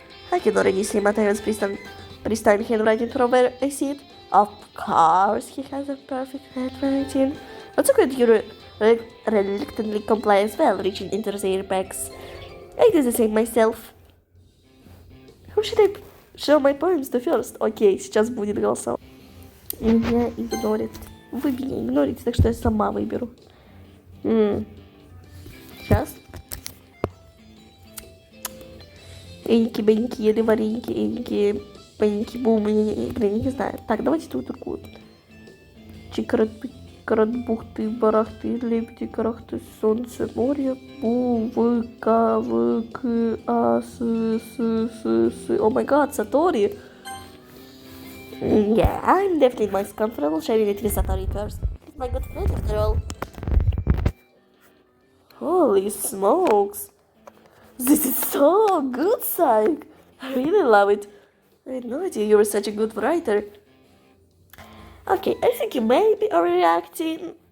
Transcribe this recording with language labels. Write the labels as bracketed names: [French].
[English] I can already see Mateo's pristine handwriting from where I see it. Of course, he has a perfect handwriting. Also, could you reluctantly comply as well, reaching into the airbags? I do the same myself. Who should I show my poems to first? [Russian] Окей, сейчас будет голосование. Меня игнорит. Вы меня игнорите, так что я сама выберу. Сейчас. Эньки-беньки, вареньки, эньки, беньки, бум, блин, не знаю. Так, давайте тут такую. Чикарат, бухты, барахты, лепти, карахты, солнце, море, бу, в, к, в, к, а, с. [English] О май гад, Саторі. Yeah, I'm definitely most comfortable sharing it with Satory first. He's my good friend after all. Holy smokes! This is so good, Psych! I really love it. I had no idea you were such a good writer. Okay, I think you may be overreacting.